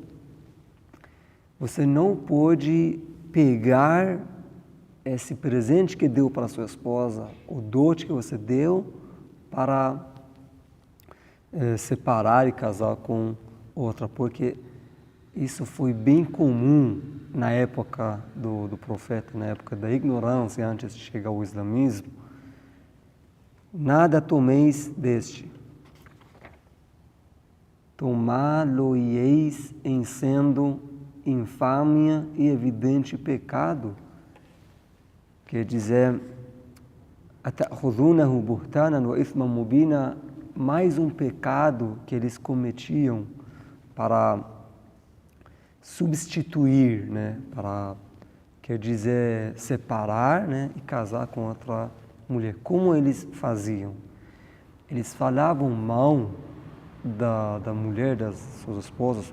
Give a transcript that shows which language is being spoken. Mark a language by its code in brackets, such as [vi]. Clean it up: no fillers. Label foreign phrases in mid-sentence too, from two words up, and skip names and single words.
[pt] você não pode pegar esse presente que deu para a sua esposa, o dote que você deu, para separar e casar com outra, porque isso foi bem comum na época do profeta, na época da ignorância, antes de chegar ao islamismo. Nada tomeis deste. Tomá-lo-eis em sendo infâmia e evidente pecado. Quer dizer, [ar] أتأخذونه بهتانا وإثما مبينا, [pt] mais um pecado que eles cometiam para substituir, né, quer dizer separar, né, e casar com outra mulher. Como eles faziam? Eles falavam mal da mulher das suas esposas.